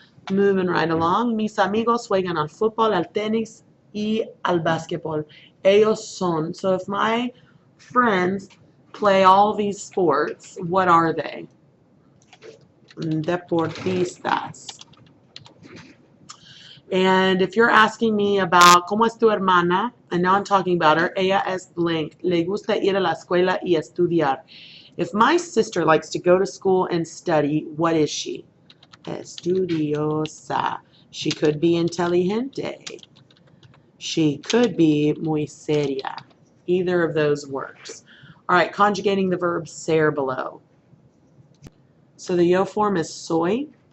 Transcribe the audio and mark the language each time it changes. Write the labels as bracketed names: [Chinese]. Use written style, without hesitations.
[English] Moving right along, [Spanish] mis amigos juegan al fútbol, al tenis y al básquetbol. Ellos son. [English] So if my friends play all these sports, what are they? [Spanish] Deportistas. [English] And if you're asking me about [Spanish] ¿cómo es tu hermana? [English] And now I'm talking about her. [Spanish] Ella es blank. Le gusta ir a la escuela y estudiar. [English] If my sister likes to go to school and study, what is she? Estudiosa. She could be inteligente. She could be [Spanish] muy seria. [English] Either of those works. All right, conjugating the verb ser below. So the yo form is soy.